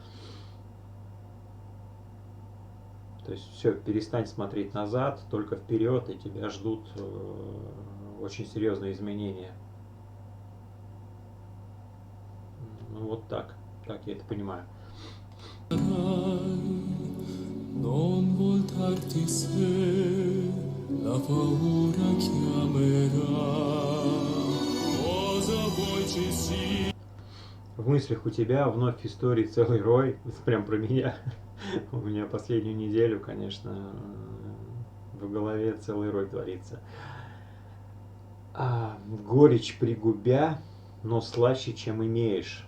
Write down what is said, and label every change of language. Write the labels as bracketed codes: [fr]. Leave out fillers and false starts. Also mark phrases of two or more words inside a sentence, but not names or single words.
[ru] То есть все, перестань смотреть назад, только вперед, и тебя ждут очень серьезные изменения. Ну вот так я это понимаю. [it] Non voltarti se la paura chiamerà. Cosa vuoi ci sia? [ru] В мыслях у тебя вновь истории целый рой. Это прям про меня. У меня последнюю неделю, конечно, в голове целый рой творится. Горечь пригубя, но слаще, чем имеешь.